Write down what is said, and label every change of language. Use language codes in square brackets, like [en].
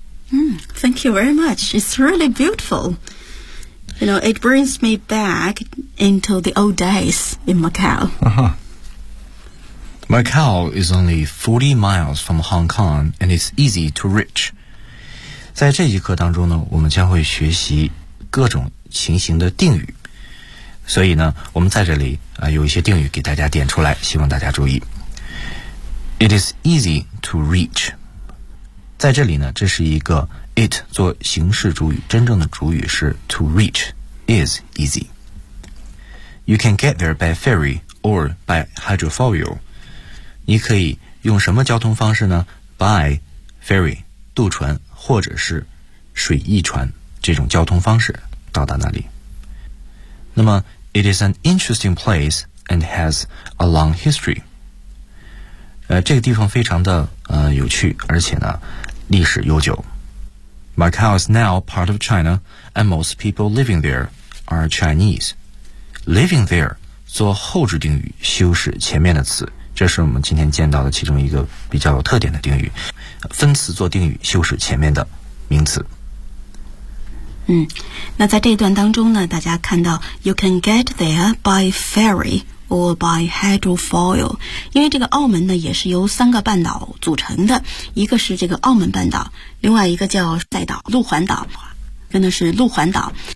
[en] Thank you very much. It's really beautiful. You know, it brings me back into the old days in Macau. Macau is only 40 miles from Hong Kong and it's easy to reach. [zh] 在这一课当中呢，我们将会学习各种情形的定语。所以呢，我们在这里啊，有一些定语给大家点出来，希望大家注意。 [en] It is easy to reach. [zh] 在这里呢，这是一个 it 做形式主语，真正的主语是 to reach, is easy. [en] You can get there by ferry or by hydrofoil. [zh] 你可以用什么交通方式呢？ [en] By ferry, [zh] 渡船，或者是水翼船，这种交通方式到达那里。 [en] 那么 it is an interesting place and has a long history. [zh] 这个地方非常的有趣，而且呢历史悠久。 [en] Macau is now part of China and most people living there are Chinese. [zh] Living there 做后置定语修饰前面的词，这是我们今天见到的其中一个比较有特点的定语，分词做定语修饰前面的名词。那在这一段当中呢，大家看到 [en] You can get there by ferryor by hydrofoil, [zh] 因为这个澳门呢也是由三个半岛组成的，一个是这个澳门半岛，另外一个叫赛岛路环岛，跟的是路环岛。